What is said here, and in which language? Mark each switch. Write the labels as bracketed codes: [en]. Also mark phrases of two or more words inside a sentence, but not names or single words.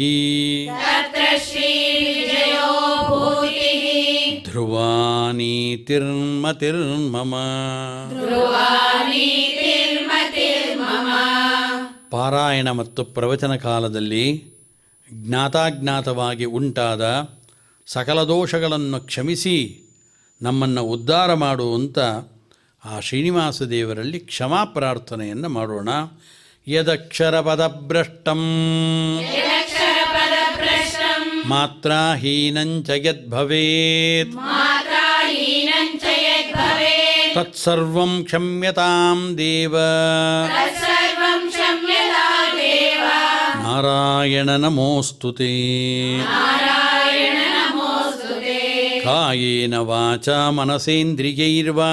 [sa] ತತ್ರ ಶ್ರೀ ವಿಜಯೋ ಭೂತಿಃ ಧ್ರುವ ನೀತಿರ್ಮತಿರ್ಮಮ ಧ್ರುವ ನೀತಿರ್ಮತಿರ್ಮಮ. [kn] ಪಾರಾಯಣ ಮತ್ತು ಪ್ರವಚನ ಕಾಲದಲ್ಲಿ ಜ್ಞಾತಾಜ್ಞಾತವಾಗಿ ಉಂಟಾದ ಸಕಲ ದೋಷಗಳನ್ನು ಕ್ಷಮಿಸಿ ನಮ್ಮನ್ನು ಉದ್ಧಾರ ಮಾಡುವಂಥ ಆ ಶ್ರೀನಿವಾಸ ದೇವರಲ್ಲಿ ಕ್ಷಮಾ ಪ್ರಾರ್ಥನೆಯನ್ನು ಮಾಡೋಣ. [sa] ಯದಕ್ಷರ ಪದಭ್ರಷ್ಟಂ ಯದಕ್ಷರಪದಭ್ರಷ್ಟಂ ಮಾತ್ರಾಹೀನಂಚ ಯದ್ಭವೇತ್ ಮಾತ್ರಾಹೀನಂ ಚ ಯದ್ಭವೇತ್ ತತ್ಸರ್ವಂ ಕ್ಷಮ್ಯತಾಂ ದೇವ तत्सर्वं क्षम्यता देव ನಾರಾಯಣ ನಮೋಸ್ತುತೆ नारायण नमोऽस्तुते ಕಾಯೇನ ವಾಚಾ ಮನಸೇಂದ್ರಿಯೈರ್ವಾ